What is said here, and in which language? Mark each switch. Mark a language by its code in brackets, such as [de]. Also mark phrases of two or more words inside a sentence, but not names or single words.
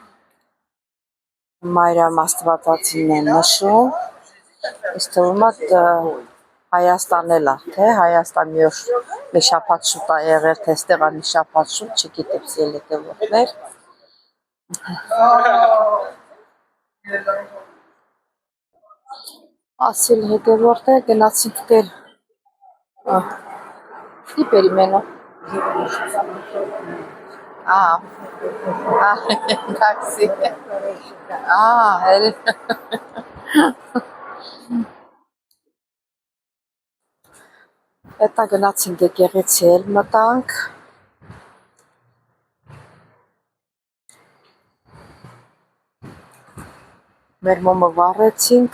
[hy] Մարիամ Աստվածածին են նշում, ինձ թվում է Հայաստան էլ է, թե Հայաստան մի շաբաթ շուտ է եղել, թե ստեղ է մի շաբաթ շուտ, չգիտեմ սիրելի հետևորդներ։ Ասել հետևորդներ գնացինք դեր [el] Τι περιμένω. Εντάξει. [hy] Հետա գնացինք եկեղեցի էլ մտանք։ Մեր մոմը վառեցինք,